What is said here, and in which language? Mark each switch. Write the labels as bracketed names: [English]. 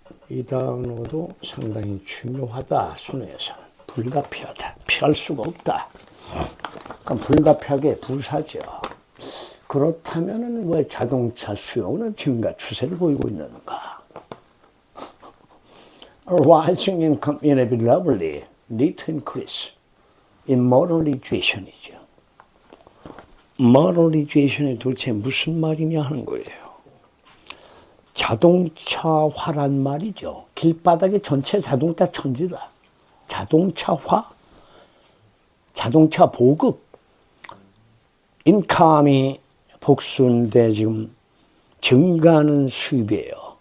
[Korean] 이 단어도 상당히 중요하다. 수능에서는. 불가피하다. 피할 수가 없다. 그럼 불가피하게 부사죠. 그렇다면 왜 자동차 수요는 증가 추세를 보이고 있는가? [English] Rising income inevitably lead to increase in motorization. [Korean] motorization이 도대체 무슨 말이냐 하는 거예요. 자동차화란 말이죠. 길바닥에 전체 자동차 천지다. 자동차화, 자동차 보급, 인컴이 복수인데 지금 증가하는 수입이에요.